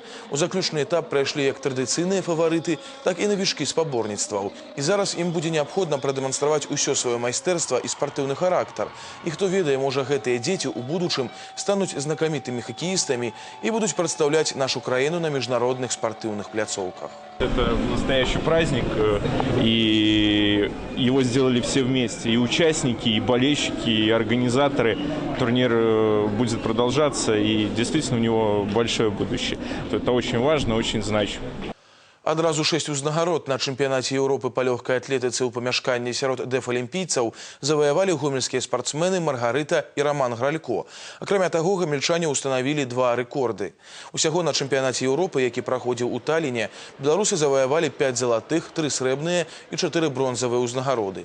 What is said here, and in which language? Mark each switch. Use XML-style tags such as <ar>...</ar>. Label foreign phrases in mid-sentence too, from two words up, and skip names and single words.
<be>У заключны этап прайшлі як традыцыйныя фаварыты, так і навічкі спаборніцтваў. І зараз ім будзе неабходна прадэманстраваць усё сваё майстэрства і спартыўны характар. І хто ведае, можа гэтыя дзеці ў будучым стануць знакамітымі хакеістамі і будуць прадстаўляць нашу краіну на міжнародных спартыўных пляцоўках.</be> <ru>Это настоящий праздник, и его сделали все вместе. И участники, и болельщики, и организаторы. Турнир будет продолжаться, и действительно у него большое будущее. Это очень важно, очень значимо.</ru> <be>Адразу 6 узнагарод на чэмпіянаце Еўропы па лёгкай атлетыцы ў памяшканні сярод дэфалімпійцаў заваявалі гомельскія спартсмены Маргарыта і Роман Гралько. Акрамя таго, гамельчане ўстанавілі 2 рэкорды. Усяго на чэмпіянаце Еўропы, які праходзіў у Таліне, беларусы заваявалі 5 залатых, 3 срэбныя і 4 бронзавыя ўзнагароды.</be>